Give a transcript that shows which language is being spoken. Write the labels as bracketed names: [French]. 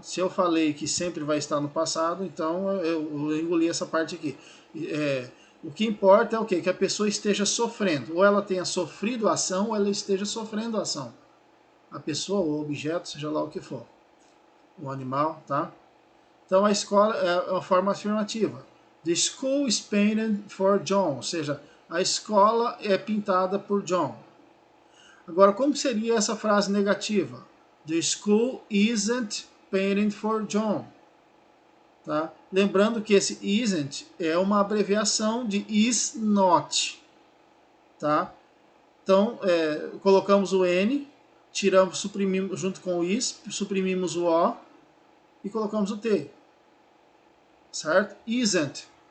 [Portuguese] Se eu falei que sempre vai estar no passado, então eu engoli essa parte aqui. O que importa é o quê? Que a pessoa esteja sofrendo. Ou ela tenha sofrido a ação, ou ela esteja sofrendo a ação. A pessoa ou o objeto, seja lá o que for. O animal, tá? Então a escola é uma forma afirmativa. [English] The school is painted for John. [Portuguese] Ou seja, a escola é pintada por John. Agora, como seria essa frase negativa? [English] The school isn't painted for John. [Portuguese] Tá? Lembrando que esse isn't é uma abreviação de is not. Tá? Então, colocamos o N, suprimimos junto com o is, suprimimos o O e colocamos o T. Certo? Isn't.